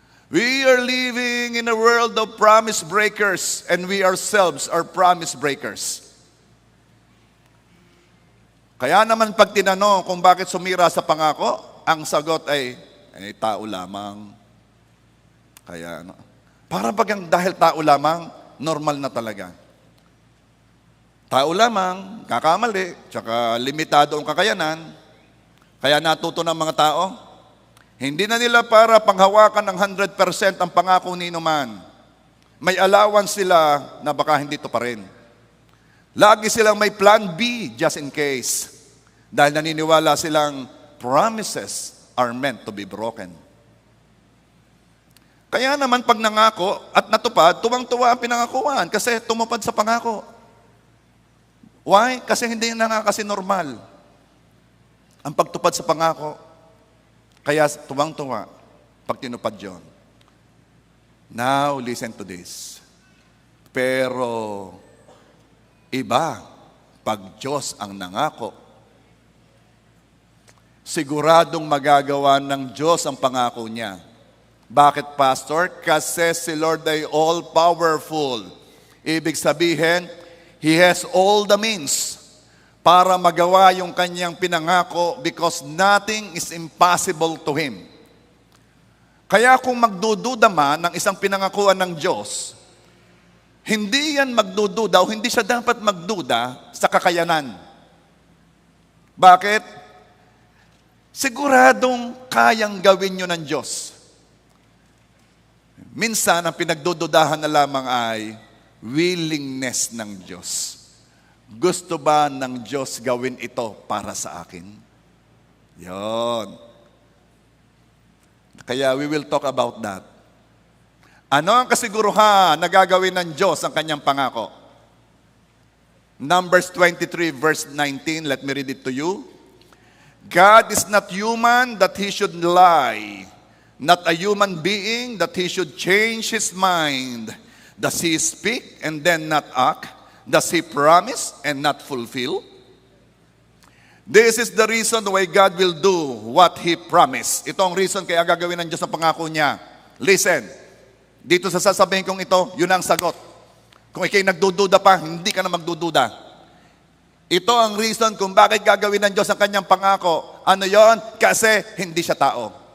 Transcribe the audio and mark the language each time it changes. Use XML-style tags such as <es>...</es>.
<en>We are living in a world of promise breakers and we ourselves are promise breakers.</en> <tl>Kaya naman pag tinanong kung bakit sumira sa pangako, ang sagot ay tao lamang. Kaya para bagang dahil tao lamang, normal na talaga. Tao lamang, kakamali, tsaka limitado ang kakayanan. Kaya natuto ng mga tao, hindi na nila para panghawakan ng 100% ang pangako ni Numan. May allowance sila na baka hindi to pa rin. Lagi silang may</tl> <en>plan B just in case.</en> <tl>Dahil naniniwala silang</tl> <en>promises are meant to be broken.</en> <tl>Kaya naman pag nangako at natupad, tuwang-tuwa ang pinangakuan kasi tumupad sa pangako.</tl> <en>Why?</en> <tl>Kasi hindi na nga kasi normal ang pagtupad sa pangako. Kaya tuwang-tuwa pag tinupad yun.</tl> <en>Now, listen to this.</en> <tl>Pero, iba, pag Diyos ang nangako, siguradong magagawa ng Diyos ang pangako niya. Bakit, Pastor? Kasi si Lord ay all-powerful. Ibig sabihin,</tl> <en>He has all the means</en> <tl>para magawa yung kanyang pinangako</tl> <en>because nothing is impossible to Him.</en> <tl>Kaya kung magdududa man ng isang pinangakuan ng Diyos, hindi yan magdududa o hindi siya dapat magduda sa kakayanan. Bakit? Siguradong kayang gawin yun ng Diyos. Minsan, ang pinagdududahan na lamang ay willingness ng Diyos. Gusto ba ng Diyos gawin ito para sa akin? Yon.</tl> <en>Kaya we will talk about that.</en> <tl>Ano ang kasiguruhan na gagawin ng Diyos ang kanyang pangako?</tl> <en>Numbers 23 verse 19, let me read it to you. God is not human that He should lie, not a human being that He should change His mind. Does He speak and then not act? Does He promise and not fulfill? This is the reason why God will do what He promised.</en> <tl>Ito ang reason kaya gagawin ng Diyos ang pangako niya. Listen, dito sa sasabihin kong ito, yun ang sagot. Kung ikay nagdududa pa, hindi ka na magdududa. Ito ang reason kung bakit gagawin ng Diyos ang kanyang pangako. Ano yon? Kasi hindi siya tao.</tl>